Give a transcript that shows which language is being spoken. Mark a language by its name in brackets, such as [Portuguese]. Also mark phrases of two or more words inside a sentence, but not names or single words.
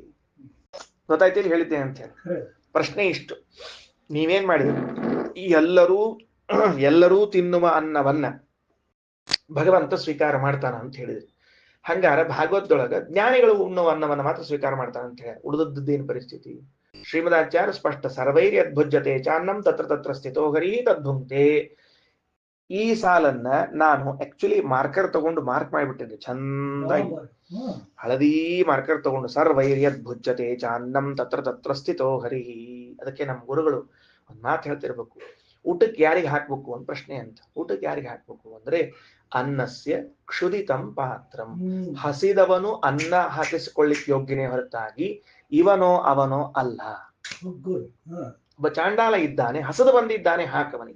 [Kannada] ಗೊತ್ತಾಯ್ತು ಇಲ್ಲಿ ಹೇಳಿದ್ದೇನೆ ಅಂತ ಹೇಳಿ. ಪ್ರಶ್ನೆ ಇಷ್ಟು, ನೀವೇನ್ ಮಾಡಿದ್ರಿ? ಈ ಎಲ್ಲರೂ ತಿನ್ನುವ ಅನ್ನವನ್ನ ಭಗವಂತ ಸ್ವೀಕಾರ ಮಾಡ್ತಾನ ಅಂತ ಹೇಳಿದ್ರಿ. ಹಂಗಾರ ಭಾಗವತದೊಳಗ ಜ್ಞಾನಿಗಳು ಉಣ್ಣುವ ಅನ್ನವನ್ನ ಮಾತ್ರ ಸ್ವೀಕಾರ ಮಾಡ್ತಾನ ಅಂತ ಹೇಳಿ, ಉಳಿದದ್ದೇನು ಪರಿಸ್ಥಿತಿ? [Sanskrit] ಶ್ರೀಮದಾಚಾರ್ಯ ಸ್ಪಷ್ಟ, ಸರ್ವೈರ್ಯದ್ಭುಜ್ಯತೆ ಚಾನ್ನಂ ತತ್ರ ತತ್ರ ಸ್ಥಿತೋ ಹರಿ ತದ್ಭುಂಕ್ತೆ. [Kannada] ಈ ಸಾಲನ್ನ ನಾನು [English] actually marker [Kannada] ತಗೊಂಡು ಮಾರ್ಕ್ ಮಾಡಿಬಿಟ್ಟಿದ್ದೆ ಚಂದಾಗಿ, ಹಳದಿ ಮಾರ್ಕರ್ ತಗೊಂಡು, [Sanskrit] ಸರ್ವೈರ್ಯದ್ಭುಜ್ಯತೆ ಚಾನ್ನಂ ತತ್ರ ತತ್ರ ಸ್ಥಿತೋ ಹರಿಹಿ. [Kannada] ಅದಕ್ಕೆ ನಮ್ಮ ಗುರುಗಳು ಒಂದ್ ಮಾತು ಹೇಳ್ತಿರ್ಬೇಕು, ಊಟಕ್ಕೆ ಯಾರಿಗೆ ಹಾಕ್ಬೇಕು ಅಂತ ಪ್ರಶ್ನೆ ಅಂತ. ಊಟಕ್ಕೆ ಯಾರಿಗೆ ಹಾಕ್ಬೇಕು ಅಂದ್ರೆ, [Sanskrit] ಅನ್ನಸ್ಯ ಕ್ಷುದಿತಂ ಪಾತ್ರಂ. [Kannada] ಹಸಿದವನು ಅನ್ನ ಹಾಕಿಸಿಕೊಳ್ಳಿಕ್ ಯೋಗ್ಯನೇ ಹೊರತಾಗಿ ಇವನೋ ಅವನೋ ಅಲ್ಲ. ಒಬ್ಬ ಚಾಂಡಾಲ ಇದ್ದಾನೆ, ಹಸದು ಬಂದಿದ್ದಾನೆ, ಹಾಕವನಿಗೆ.